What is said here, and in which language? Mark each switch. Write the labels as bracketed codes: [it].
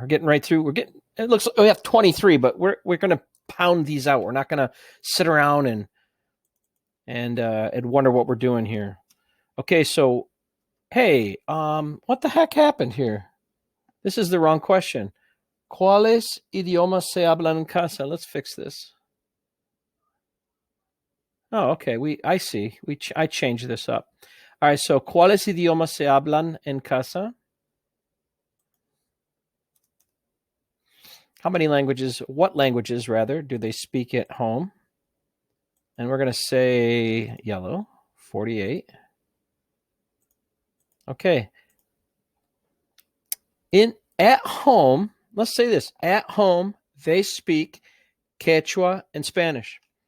[en] We're getting right through. It looks like we have 23, but we're going to pound these out. We're not going to sit around and wonder what we're doing here. Okay, so hey, what the heck happened here? This is the wrong question. [es] ¿Cuáles idiomas se hablan en casa? [en] Let's fix this. Oh, okay. I see. I changed this up. All right. [es] So, ¿cuáles idiomas se hablan en casa? [en] How many languages? What languages, rather, do they speak at home? And we're going to say yellow, 48. Okay. At home, let's say this. At home, they speak Quechua and Spanish.